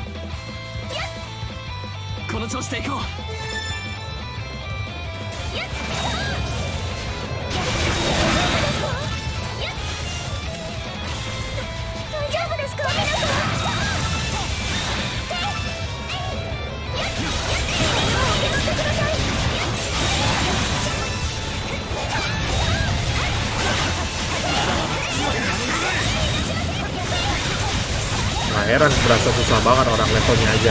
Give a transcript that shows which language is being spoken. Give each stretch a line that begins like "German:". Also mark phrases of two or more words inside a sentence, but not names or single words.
Japanese: この調子でいこう。大丈夫ですか皆さん。
Indonesian: Nah, heran berasa susah banget orang levelnya aja.